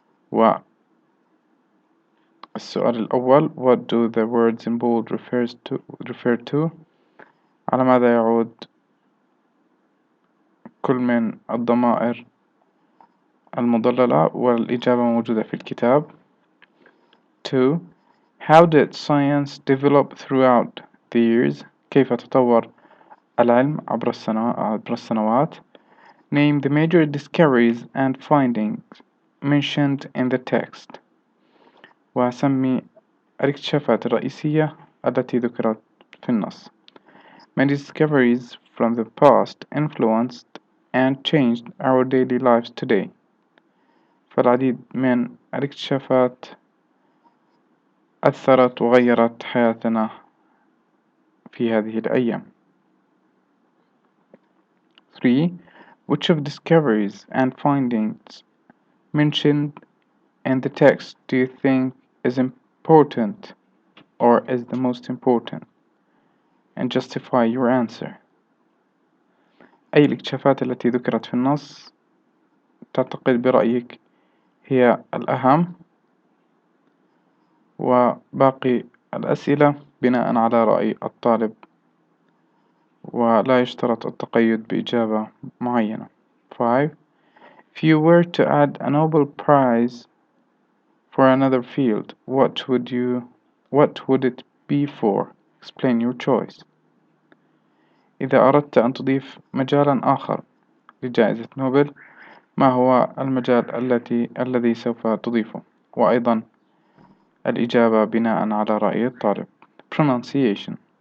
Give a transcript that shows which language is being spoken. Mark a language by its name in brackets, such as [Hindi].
[Arabic] والسؤال الأول: [English] What do the words in bold refer to؟ [Arabic] على ماذا يعود كل من الضمائر المضللة؟ والإجابة موجودة في الكتاب. 2. [English] How did science develop throughout the years؟ [Arabic] كيف تطور العلم عبر السنوات؟ [English] Name the major discoveries and findings mentioned in the text. [Arabic] وسمي الاكتشافات الرئيسية التي ذكرت في النص. [English] Many discoveries from the past influenced and changed our daily lives today. [Arabic] فالعديد من الاكتشافات أثرت وغيرت حياتنا في هذه الأيام. 3. [English] Which of discoveries and findings mentioned in the text do you think is important or is the most important? And justify your answer. [Arabic] أي الاكتشافات التي ذكرت في النص تعتقد برأيك هي الأهم؟ وباقي الأسئلة بناء على رأي الطالب، ولا يشترط التقيد بإجابة معينة. 5. [English] If you were to add a Nobel Prize for another field, what would it be for? Explain your choice. [Arabic] إذا أردت أن تضيف مجالا آخر لجائزة نوبل، ما هو المجال الذي سوف تضيفه؟ وأيضا الإجابة بناء على رأي الطالب. [English] Pronunciation.